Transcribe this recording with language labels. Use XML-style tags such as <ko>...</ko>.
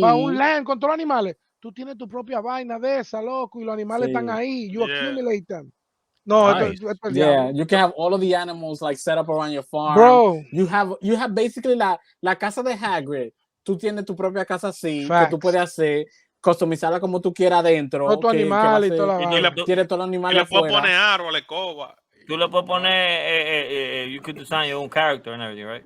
<es>Para un land con todos los animales. Tú tienes tu propia vaina de esa, loco, y los animales están ahí.</es> <en>You accumulate them. No, nice. Yeah, you can have all of the animals like set up around your farm. Bro. You have basically</en> <es>la casa de Hagrid. Tú tienes tu propia casa así,</es> <en>Facts.</en> <es>que tú puedes hacer, customizarla como tú quieras adentro. Todo tu animal y toda la vaina. Tienes todos los animales afuera. Le puedes poner árboles, escoba. Tú le puedes poner,</es> <en>you could design your own character and everything, right?</en>